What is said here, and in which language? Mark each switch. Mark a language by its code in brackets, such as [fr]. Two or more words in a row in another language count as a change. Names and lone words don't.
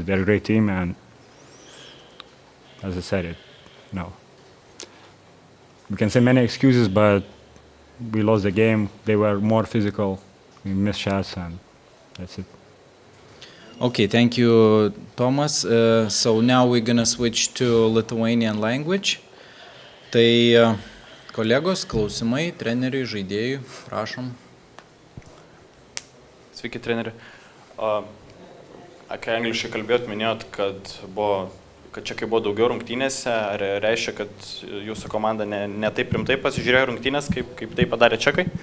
[en] They're a great team, and as I said, we can say many excuses, but we lost the game. They were more physical. We missed shots, and that's it. Okay, thank you, Tomas. So now we're gonna switch to Lithuanian language. [lt] Tai kolegos, klausimai, treneriui, žaidėjui, prašom. Sveiki, treneri. Kai angliškai kalbėjot, minėjot, kad čekai buvo daugiau rungtynėse. Ar reiškia, kad jūsų komanda ne taip rimtai pasižiūrėjo rungtynės, kaip tai padarė čekai?